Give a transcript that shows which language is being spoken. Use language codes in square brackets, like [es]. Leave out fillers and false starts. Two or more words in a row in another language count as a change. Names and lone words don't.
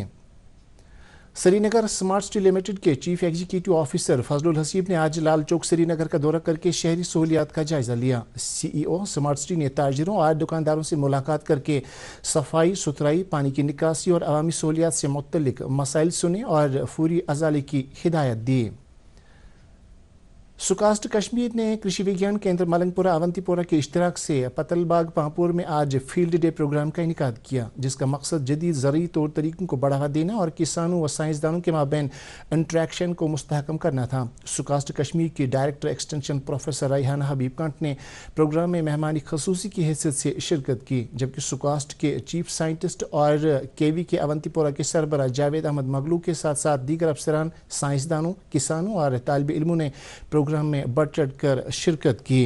[ur] سری نگر سمارٹ سٹی لمیٹڈ کے [en] chief executive officer [ur] فضل الحسیب نے آج لال چوک سری نگر کا دورہ کر کے شہری سہولیات کا جائزہ لیا۔ CEO سمارٹ سٹی نے تاجروں اور دکانداروں سے ملاقات کر کے صفائی ستھرائی، پانی کی نکاسی اور عوامی سہولیات سے متعلق مسائل سنے اور فوری ازالے کی ہدایت دی۔ سکاسٹ کشمیر نے کرشی وگیان کیندر ملنگ پورہ اونتی پورہ کے اشتراک سے پتل باغ پامپور میں آج [en] field day programme [ur] کا انعقاد کیا جس کا مقصد جدید زرعی طور طریقوں کو بڑھاوا دینا اور کسانوں و سائنسدانوں کے مابین انٹریکشن کو مستحکم کرنا تھا۔ سکاسٹ کشمیر کی [en] director extension [ur] پروفیسر ریحانہ حبیب کنٹ نے پروگرام میں مہمان خصوصی کی حیثیت سے شرکت کی جبکہ سکاسٹ کے [en] chief scientist [ur] اور KV کے اونتی پورہ کے سربراہ جاوید احمد مغلو کے ساتھ ساتھ دیگر افسران، سائنسدانوں، کسانوں اور طالب علموں نے پروگرام میں بڑھ چڑھ کر شرکت کی۔